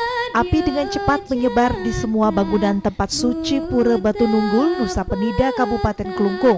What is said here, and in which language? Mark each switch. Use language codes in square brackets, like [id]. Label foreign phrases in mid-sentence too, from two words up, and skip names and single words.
[id] Api dengan cepat menyebar di semua bangunan tempat suci Pura Batu Nunggul, Nusa Penida, Kabupaten Kelungkung.